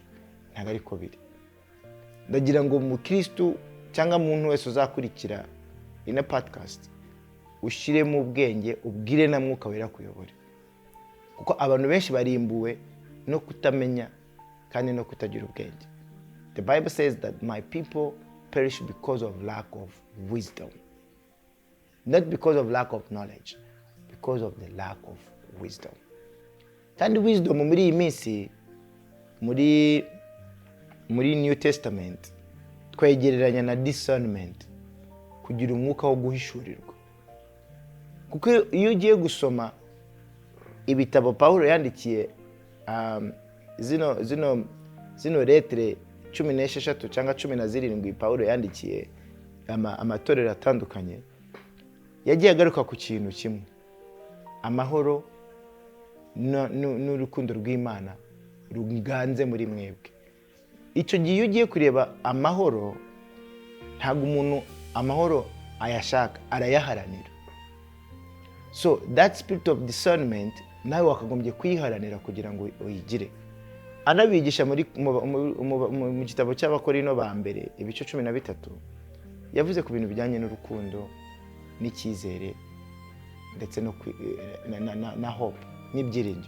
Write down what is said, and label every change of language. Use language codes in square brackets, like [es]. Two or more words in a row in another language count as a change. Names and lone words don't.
[rw] Ntabwo ariko biri. Ndagira ngo mu Kristo cyangwa umuntu wese uzakurikira ina podcast, ushire mu bwenge, ubwire na Mwuka Wera kuyobora. Kuko abantu benshi barimbuwe no kutamenya kandi no kutagira ubwenge. [en] The Bible says that my people perish because of lack of wisdom. Not because of lack of knowledge, because of the lack of wisdom. [rw] Kandi wisdom muri iyi minsi, muri New Testament, twegereranya na discernment, kugira umwuka wo guhishurirwa. Kuko iyo ugiye gusoma ibitabo Paulo yandikiye, zino letre 16 cyangwa 17 Paulo yandikiye amatorero atandukanye, yagiye agaruka ku kintu kimwe: amahoro n'urukundo rw'Imana ruganze muri mwebwe. Icyo gihe iyo ugiye kureba amahoro, ntabwo umuntu amahoro ayashaka, arayaharanira. [en] So that spirit of discernment [rw] nawe wakagombye kuyiharanira kugira ngo uyigire. Anabigisha mu gitabo cy'Abakorino ba mbere ibice 13, yavuze ku bintu bijyanye n'urukundo n'icyizere ndetse no na hope n'ibyiringiro.